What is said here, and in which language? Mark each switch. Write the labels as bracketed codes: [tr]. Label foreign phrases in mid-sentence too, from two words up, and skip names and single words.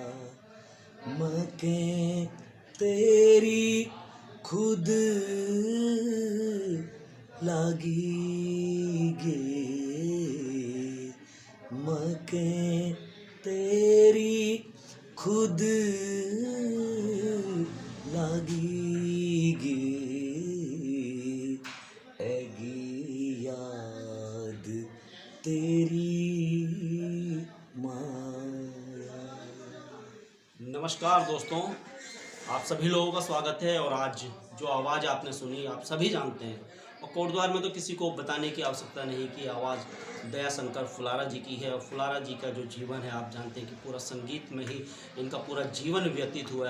[gbm] मकें तेरी खुद लागी गे मकें तेरी खुद लागी गे ऐगी याद तेरी माया। [hi] नमस्कार दोस्तों, आप सभी लोगों का स्वागत है। और आज जो आवाज़ आपने सुनी आप सभी जानते हैं, और कोटद्वार में तो किसी को बताने की आवश्यकता नहीं कि आवाज़ दयाशंकर फुलारा जी की है। और फुलारा जी का जो जीवन है आप जानते हैं कि पूरा संगीत में ही इनका पूरा जीवन व्यतीत हुआ है।